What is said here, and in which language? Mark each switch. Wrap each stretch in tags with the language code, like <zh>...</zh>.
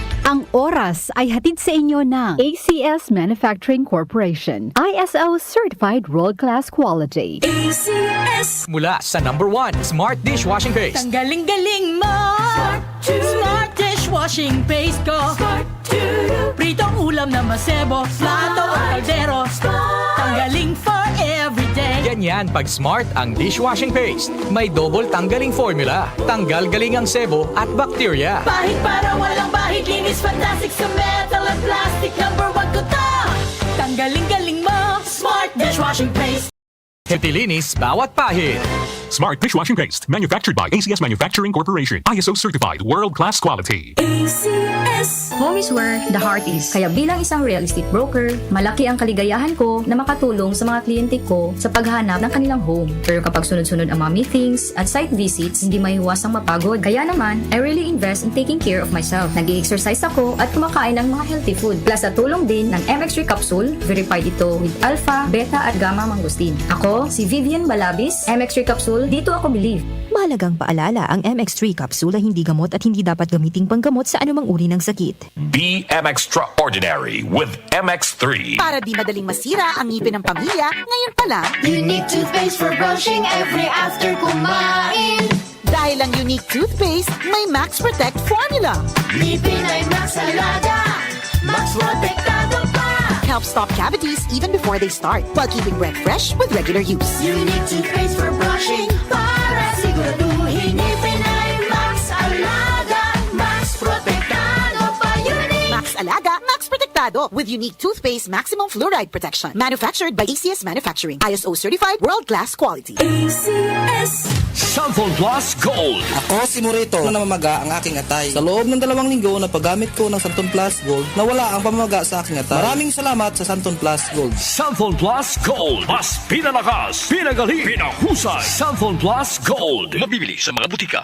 <tl>Ang oras ay hatid sa inyo ng ACS Manufacturing Corporation.</tl> <en>ISO Certified World-Class Quality.</en> <tl>ACS! Mula sa #1 Smart Dishwashing Paste. Ang galing-galing mo! Smart dishwashing paste ko! Pritong ulam na masebo, plato o kaldero. Tanggaling for everyday. Ganyan pag Smart ang dishwashing paste. May double tanggaling formula. Tanggal galing ang sebo at bakterya. Bahid para walang bahid, linis fantastic sa metal at plastic. #1 ko to! Tanggaling-galing mo! Smart dishwashing paste. Hepilinis bawat pahid.</tl> <en>Smart Dishwashing Paste, manufactured by ACS Manufacturing Corporation. ISO certified, world-class quality. ACS. Home is where the heart is.</en> <tl>Kaya bilang isang real estate broker, malaki ang kaligayahan ko na makatulong sa mga kliyente ko sa paghanap ng kanilang home. Pero kapag sunod-sunod ang mga meetings at site visits, hindi maiiwasang mapagod. Kaya naman,</tl> <en>I really invest in taking care of myself.</en> <tl>Nag-i-exercise ako at kumakain ng mga healthy food. Plus sa tulong din ng MX3 capsule, verified ito with alpha, beta at gamma mangosteen. Ako, si Vivian Balabis, MX3 capsule, dito ako believe. Mahalagang paalala, ang MX3 capsule ay hindi gamot at hindi dapat gamiting panggamot sa anumang uri ng sakit.</tl> <en>Be extraordinary with MX3.</en> <tl>Para di madaling masira ang ngipin ng pamilya, ngayon pa lang,</tl> <en>Unique toothpaste for brushing every after</en> <tl>kumain. dahil ang unique toothpaste, may Max Protect formula. Ngipin ay Max Alaga, Max Protektado pa.</tl> <en>Helps stop cavities even before they start, while keeping breath fresh with regular use. Unique toothpaste for brushing,</en> <tl>para siguraduhin ngipin ay Max Alaga, Max Protektado pa. Unique.</tl> <en>Max Alaga, Max Protectado with unique toothpaste maximum fluoride protection. Manufactured by ACS Manufacturing. ISO certified world-class quality. ACS. Sunphone Plus Gold.</en> <tl>Ako si Morito na namamaga ang aking atay. Sa loob ng 2 linggo na paggamit ko ng Santon Plus Gold, nawala ang pamamaga sa aking atay. Maraming salamat sa Santon Plus Gold. Sunphone Plus Gold. Mas pinalakas, pinagaling, pinahusay. Sunphone Plus Gold. Mabibili sa mga butika.</tl>